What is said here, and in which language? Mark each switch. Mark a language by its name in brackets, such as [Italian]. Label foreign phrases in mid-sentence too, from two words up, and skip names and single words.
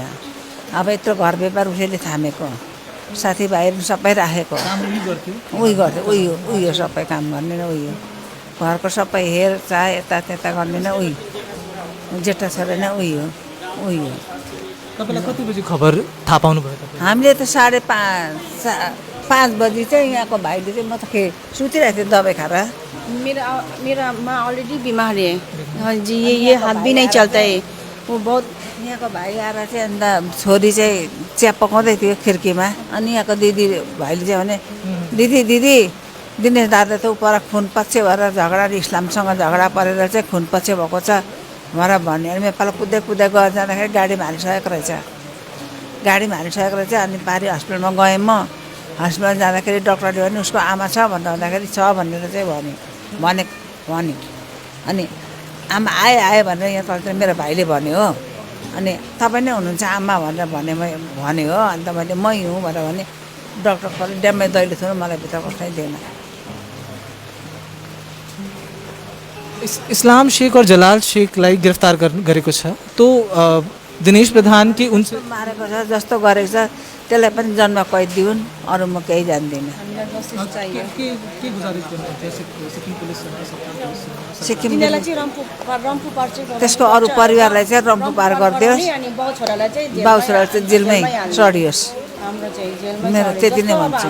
[Nepali] अब यत्रो घर व्यापार उसैले थामेको, साथीभाइहरू सबै राखेको, उही गर्थ्यो, उही हो सबै काम गर्ने न, उही हो घरको सबै हेरचाह यता गर्ने न, उही जेठा छोरा न, उही हो। तपाईँलाई कति बजी खबर थाहा पाउनुभयो? हामीले त 5:30 बजी चाहिँ यहाँको भाइले चाहिँ, म त सुतिरहेको थिएँ दबाई खाएर। [Hindi] मेरा माँ ऑलरेडी बीमार है, हाँ जी, ये हाथ भी नहीं चलता है, वो बहुत। [Nepali] यहाँको भाइ आएर चाहिँ अन्त छोरी चाहिँ चिया पकाउँदै थियो खिड्कीमा, अनि यहाँको दिदी भाइले चाहिँ भने दिदी दिनेश दादा त उपर खुन पछि भएर झगडा, इस्लामसँग झगडा परेर चाहिँ खुन पछि भएको छ भनेर भन्यो। अनि नेपाल कुद्दै गएर जाँदाखेरि गाडीमा हालिसकेको रहेछ, अनि पारी हस्पिटलमा गएँ म। हस्पिटल जाँदाखेरि डक्टरले भने उसको आमा छ भनेर भन्दाखेरि छ भनेर चाहिँ भन्यो। अनि आमा आए भनेर यहाँ तल मेरो भाइले भन्यो हो, अनि तपाईँ नै हुनुहुन्छ आमा भनेर भन्यो हो, अन्त मैले मै हुँ भनेर भने डक्टर खोले ड्याममै दैलो थियो, मलाई भित्र बस्नै दिएन। इस्लाम शेख और जलाल शेखलाई गिरफ्तार गरेको छ, [Hindi] तो दिनेश प्रधान की उनसे [Nepali] मारेको छ जस्तो गरेको छ त्यसलाई पनि जन्म कैद दिउन्, अरू म केही जान्दिनँ। सिक्किम त्यसको अरू परिवारलाई चाहिँ रम्फू पार गरिदियोस्, बाउ छोरालाई चाहिँ जेलमै चढियोस्, मेरो त्यति नै भन्छु।